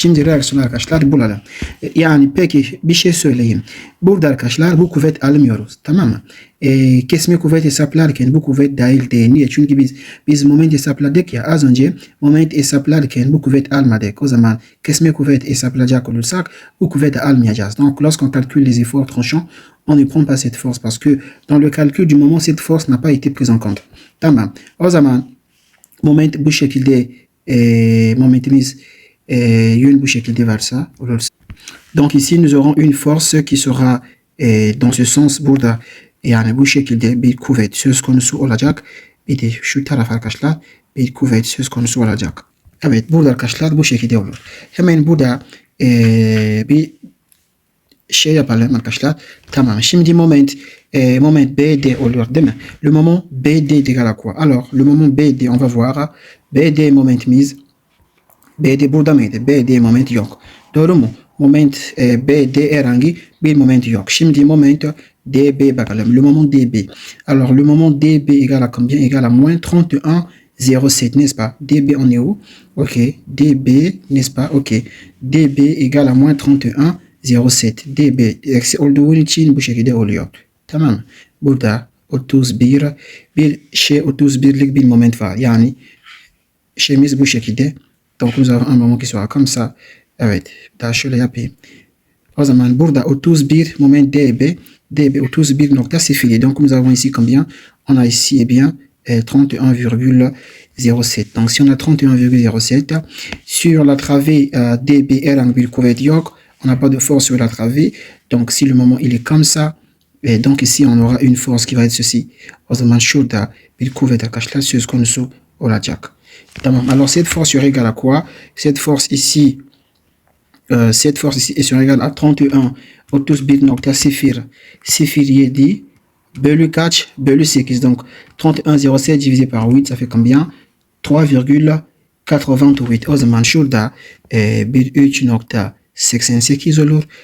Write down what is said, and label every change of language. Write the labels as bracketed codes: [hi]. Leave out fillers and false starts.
[tr] Şimdi reaksiyon arkadaşlar bulalım. Yani peki bir şey söyleyeyim. Burada arkadaşlar bu kuvvet almıyoruz. Tamam mı? Kesme kuvvet hesaplarken bu kuvvet dahil değil. Niye? Çünkü biz moment hesapladık ya az önce moment hesaplarken bu kuvvet almadık. O zaman kesme kuvvet hesaplayacak olursak bu kuvveti almayacağız. [fr] Donc lorsqu'on calcule les efforts tranchants, on ne prend pas cette force parce que dans le calcul du moment, cette force n'a pas été prise en compte. [tr] Tamam. O zaman moment bu şekilde momentimiz yön bu şekilde varsa olursa. [fr] Donc ici nous aurons une force qui sera dans ce sens [tr] burada yani bu şekilde bir kuvvet söz konusu olacak. Bir de şu taraf arkadaşlar bir kuvvet söz konusu olacak. Evet burada arkadaşlar bu şekilde olur. Hemen burada bir şey yapalım arkadaşlar. Tamam. Şimdi moment BD oluyor değil mi? [fr] Le moment BD est égal à quoi? Alors, le moment BD, on va voir. [tr] BD momentimiz. BD burada mıydı? BD moment yok. Doğru mu? Moment BD herhangi bir moment yok. Şimdi moment DB bakalım. [fr] Le moment DB. Alors, le moment DB égale à combien? Égale à moins 31,07, n'est-ce pas? DB, on est où? Ok. DB, n'est-ce pas? Ok. DB égale à moins 31,07 [tr] dB eksi olduğu için bu şekilde oluyor. Tamam. Burada 31'lik bir moment var. Yani şeyimiz bu şekilde. [fr] Donc nous avons un moment qui sera comme ça. [tr] Evet. Daha şöyle yapayım. O zaman burada 31 moment dB. dB 31,07. [fr] Donc nous avons ici combien? On a ici eh bien 31,07. Donc si on a 31,07 sur la travée dB [tr] herhangi bir kuvvet yok. [fr] On n'a pas de force sur la travée. Donc, si le moment il est comme ça, et donc ici, on aura une force qui va être ceci. [tr] O zaman şurada bir kuvvet arkadaşlar söz konusu olacak. Tamam. [fr] Alors, cette force sera égale à quoi? Cette force ici sera égale à 31,07 [tr] bölü kaç? Bölü 8. [fr] Donc, 31,07 divisé par 8, ça fait combien? [tr] 3,88. O zaman şurada bir 3,88 olur.